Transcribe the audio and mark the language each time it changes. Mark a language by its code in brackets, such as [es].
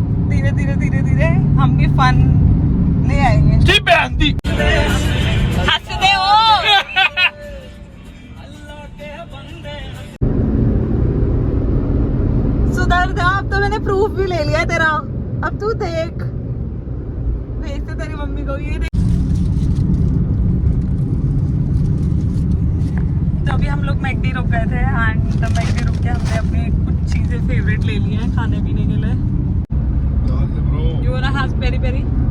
[hi] धीरे धीरे धीरे धीरे हम भी फन ले आएंगे। जी बेअंती हंसते हो। सुधर जा, अब तो मैंने प्रूफ भी ले लिया तेरा। अब तू देख, भेजते तेरी मम्मी को। ये देख, तो अभी हम लोग मैकडी रुक गए थे एंड मैकडी रुक के हमने अपनी कुछ चीजें फेवरेट ले ली हैं खाने पीने के लिए। [en] You wanna have peri peri?